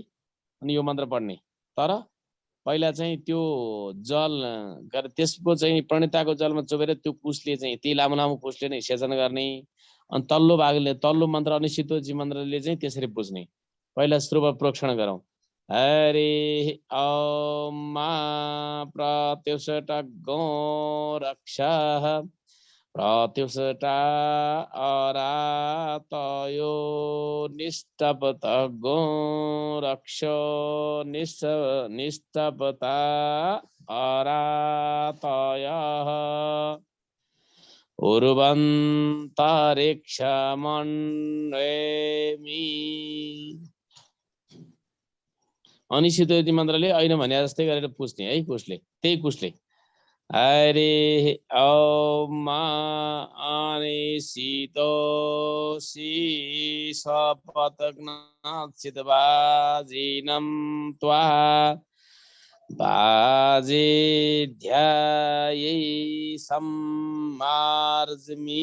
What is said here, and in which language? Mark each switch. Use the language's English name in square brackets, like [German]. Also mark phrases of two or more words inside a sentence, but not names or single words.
[Nepali] अनि यो मन्त्र पढ्ने। तर पहिला चाहिँ त्यो जल गरेर त्यसको चाहिँ प्रणिताको जलमा चोबेर त्यो कुसले चाहिँ त्यही लामो लामो कुसले नै सेचन गर्ने। अनि तल्लो मन्त्र अनिश्चितोजी मन्त्रले चाहिँ त्यसरी पुज्ने। पहिला श्रुव प्रोक्षण गरौँ। [Sanskrit] हरि ओम मा प्रत्युषट गो रक्षः प्रत्युषटा अरातयो निष्टपत गो रक्ष निष्टपता अरातयः उर्वन्तरिक्षमण्डेमि। [Nepali] अनिश्चित मन्त्रले ऐन भने जस्तै गरेर पुज्ने है कुसले, त्यही कुसले। [Sanskrit] हरि ओम अनिश्चितो सपतग्नाचितवाजिनं त्वा बाजेध्यायै सम्मार्जमि।